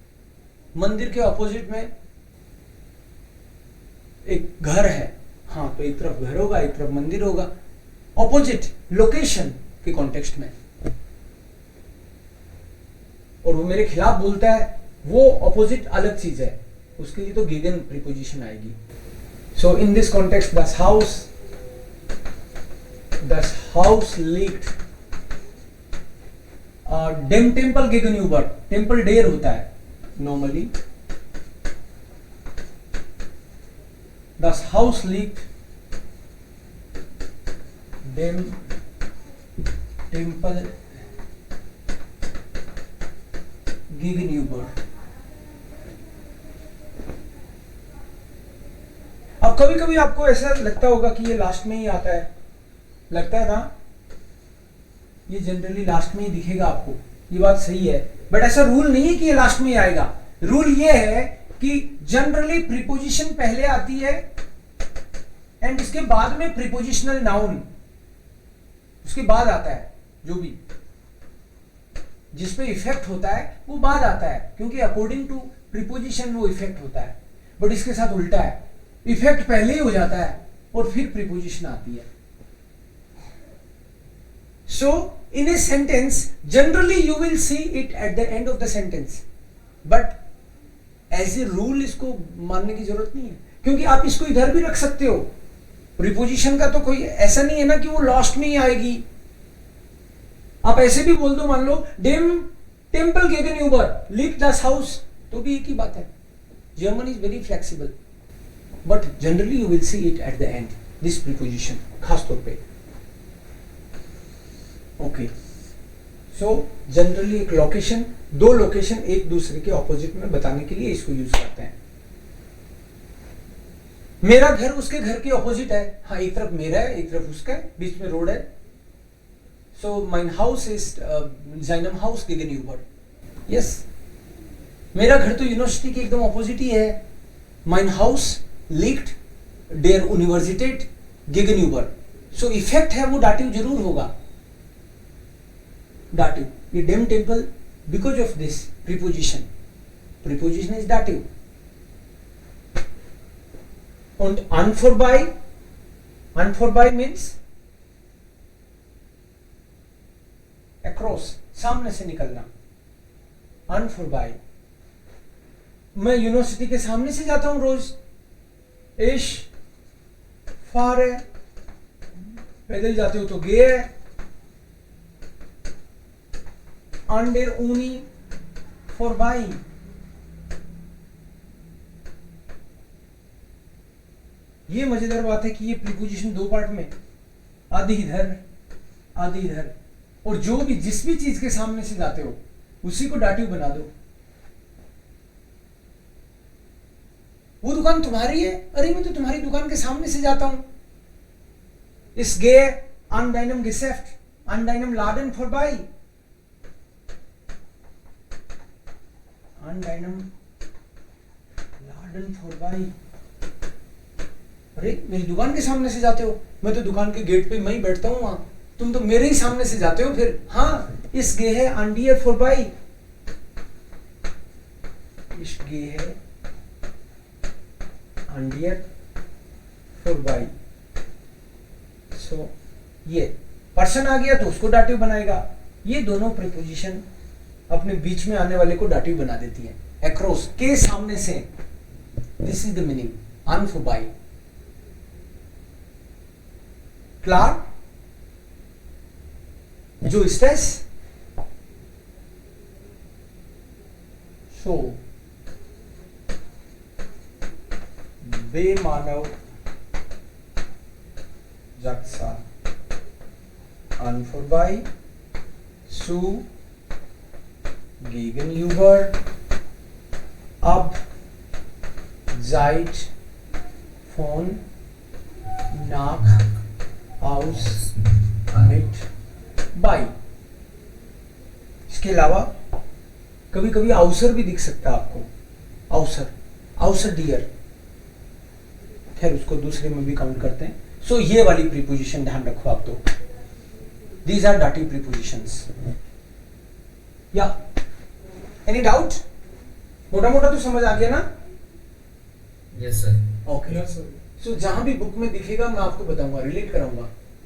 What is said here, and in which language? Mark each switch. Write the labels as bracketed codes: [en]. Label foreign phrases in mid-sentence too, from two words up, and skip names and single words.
[hi] मंदिर के ऑपोजिट में एक घर है, हाँ तो एक तरफ घर होगा एक तरफ मंदिर होगा, [en] opposite location [hi] के कॉन्टेक्स्ट में, और वो मेरे खिलाफ बोलता है, वो ऑपोजिट अलग चीज है, उसके लिए तो गेगन प्रीपोजिशन आएगी. [en] So in this context [de] das Haus liegt dem Tempel gegenüber, [hi] टेम्पल डेयर होता है नॉर्मली, [de] das Haus liegt dem Tempel gegenüber. [hi] अब कभी कभी आपको ऐसा लगता होगा कि ये लास्ट में ही आता है, लगता है ना, ये जनरली लास्ट में ही दिखेगा आपको, ये बात सही है, बट ऐसा रूल नहीं है कि ये लास्ट में ही आएगा. रूल ये है कि जनरली प्रीपोजिशन पहले आती है एंड इसके बाद में [en] prepositional noun [hi] उसके बाद आता है, जो भी जिस पे इफेक्ट होता है वो बाद आता है, क्योंकि [en] according to preposition [hi] वो इफेक्ट होता है. बट इसके साथ उल्टा है, इफेक्ट पहले ही हो जाता है और फिर प्रीपोजिशन आती है. [en] So in a sentence generally you will see it at the end of the sentence, but as a rule [hi] इसको मानने की जरूरत नहीं है, क्योंकि आप इसको इधर भी रख सकते हो. प्रीपोजिशन का तो कोई ऐसा नहीं है ना कि वो लास्ट में ही आएगी. आप ऐसे भी बोल दो, मान लो [de] dem Tempel gegenüber liegt das Haus, [hi] तो भी एक ही बात है. [en] German is very flexible, but generally you will see it at the end, this preposition [hi] खास तौर पे. ओके, [en] so generally [hi] एक लोकेशन, दो लोकेशन एक दूसरे के ऑपोजिट में बताने के लिए इसको यूज करते हैं. मेरा घर उसके घर के ऑपोजिट है, हाँ एक तरफ मेरा है एक तरफ उसका है, बीच में रोड है. [de] सो Mein Haus इज seinem Haus gegenüber. [hi] यस, मेरा घर तो यूनिवर्सिटी के एकदम ऑपोजिट ही है. [de] Mein Haus liegt der Universität gegenüber. [hi] सो इफेक्ट है वो डाटिव जरूर होगा. [en] Dativ, ये [de] dem Tempel [en] because of this preposition. Preposition is dative. [de] Und an vorbei [en] means across, [hi] सामने से निकलना. [de] An vorbei, [hi] मैं यूनिवर्सिटी के सामने से जाता हूं रोज. [de] Ich fahre, [hi] पैदल जाते हो तो [de] gehe an der Uni vorbei. [hi] ये मजेदार बात है कि ये प्रीपोजिशन दो पार्ट में, आधी इधर आधी इधर, और जो भी जिस भी चीज के सामने से जाते हो उसी को डाटिव बना दो. वो दुकान तुम्हारी है, अरे मैं तो तुम्हारी दुकान के सामने से जाता हूं. [de] Ich gehe an deinem Geschäft, an deinem Laden vorbei. An deinem Laden vorbei. [hi] अरे मेरी दुकान के सामने से जाते हो, मैं तो दुकान के गेट पे मैं ही बैठता हूँ वहां, तुम तो मेरे ही सामने से जाते हो फिर. हाँ, [de] ich gehe an dir vorbei. Ich gehe an dir vorbei. [hi] So ये पर्सन आ गया तो उसको डाटिव बनाएगा. ये दोनों प्रीपोजिशन अपने बीच में आने वाले को डाटिव बना देती है. अक्रॉस, के सामने से. [en] This is the meaning [de] an vorbei. Klar? जो स्ट्रेस. सो बेमानव जागसा an vorbei, zu gegenüber, ab, seit, von, nach, aus, mit, [en] by. [hi] इसके अलावा कभी कभी अवसर भी दिख सकता है आपको. अवसर, अवसर डियर, खैर उसको दूसरे में भी काउंट करते हैं. सो ये वाली प्रीपोजिशन ध्यान रखो आप. [en] तो these are dative prepositions. Yeah, any doubt? [hi] मोटा मोटा तो समझ आ गया ना? [en] Yes sir. ओके Yes sir. [hi] सो जहां भी बुक में दिखेगा मैं आपको बताऊंगा, रिलेट कराऊंगा।